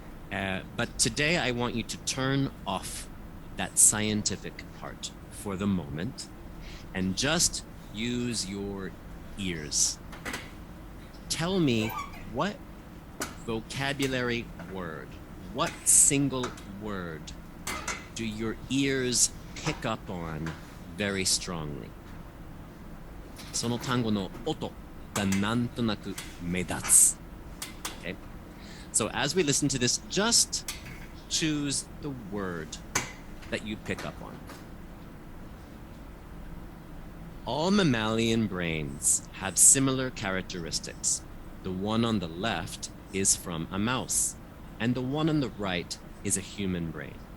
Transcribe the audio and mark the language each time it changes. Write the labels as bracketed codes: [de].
[en] But today I want you to turn off that scientific part for the moment and just use your ears. Tell me what vocabulary word, what single word do your ears pick up on very strongly? [ja] その単語の音がなんとなく目立つ。 [en] Okay? So as we listen to this, just choose the word that you pick up on. All mammalian brains have similar characteristics. The one on the left is from a mouse, and the one on the right is a human brain.